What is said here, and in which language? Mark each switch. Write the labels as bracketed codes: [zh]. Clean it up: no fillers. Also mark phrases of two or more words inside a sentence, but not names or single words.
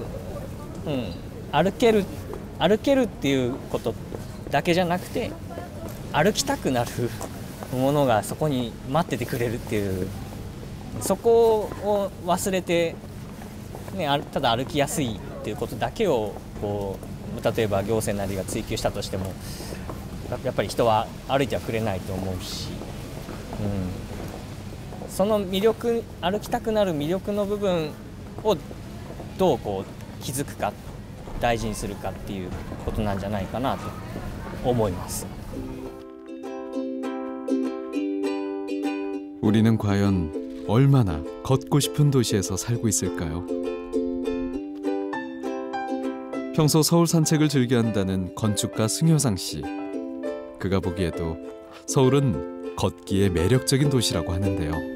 [ja] なんかやっぱりそういう、歩歩けるっていうことだけじゃなくて歩きたくなるものがそこに待っててくれるっていう、そこを忘れて、ね、ただ歩きやすいっていうことだけをこう例えば行政なりが追求したとしてもやっぱり人は歩いてはくれないと思うし、その魅力、歩きたくなる魅力の部分をどうこう気づくか大事にするかっていうことなんじゃないかなと思います。 [ko] 우리는 과연 얼마나 걷고 싶은 도시에서 살고 있을까요? 평소 서울 산책을 즐겨 한다는 건축가 승효상 씨. 그가 보기에도 서울은 걷기에 매력적인 도시라고 하는데요.